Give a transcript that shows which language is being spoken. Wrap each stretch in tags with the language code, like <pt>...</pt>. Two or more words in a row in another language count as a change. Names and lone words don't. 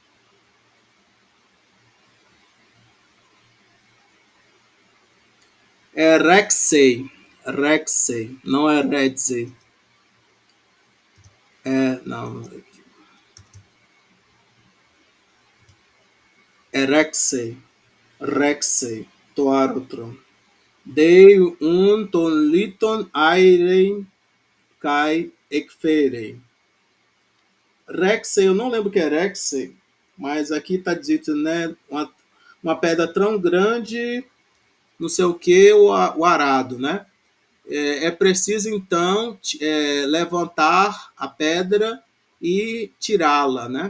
<pt>É Rexei, não é Redzei. Não. É</pt> <el>ῥήξει, τὸ ἄροτρον. δεῖ τὸν λίθον αἴρειν καὶ ἐκφέρει.</el> <pt>Rexei, eu não lembro o que é Rexei, mas aqui está dito, né, uma pedra tão grande, não sei o que, o arado, né? É preciso, então, levantar a pedra e tirá-la, né?</pt>